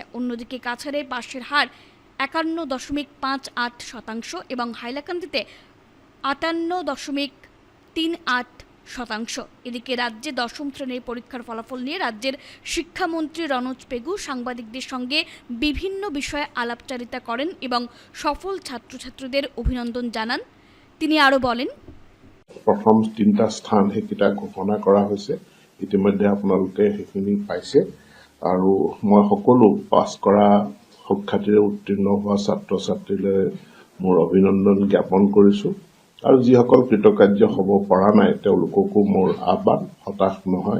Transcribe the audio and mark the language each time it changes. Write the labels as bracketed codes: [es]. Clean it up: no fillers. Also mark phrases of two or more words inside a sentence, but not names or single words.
[bn] অন্যদিকে কাছাড়ে পাশের হার 51.58% এবং হাইলাকান্দিতে 58.38%। এদিকে রাজ্যে দশম শ্রেণীর পরীক্ষার ফলাফল নিয়ে রাজ্যের শিক্ষামন্ত্রী রনোজ পেগু সাংবাদিকদের সঙ্গে বিভিন্ন বিষয়ে আলাপচারিতা করেন এবং সফল ছাত্রছাত্রীদের অভিনন্দন জানান। তিনি আরও বলেন, [as] প্ৰথম 3টা স্থান সেইকেইটা ঘোষণা কৰা হৈছে। ইতিমধ্যে আপোনালোকে সেইখিনি পাইছে আৰু মই সকলো পাছ কৰা সুখ্যাতিৰে উত্তীৰ্ণ হোৱা ছাত্ৰ ছাত্ৰীলৈ মোৰ অভিনন্দন জ্ঞাপন কৰিছোঁ আৰু যিসকল কৃতকাৰ্য হ'ব পৰা নাই তেওঁলোককো মোৰ আহ্বান, হতাশ নহয়।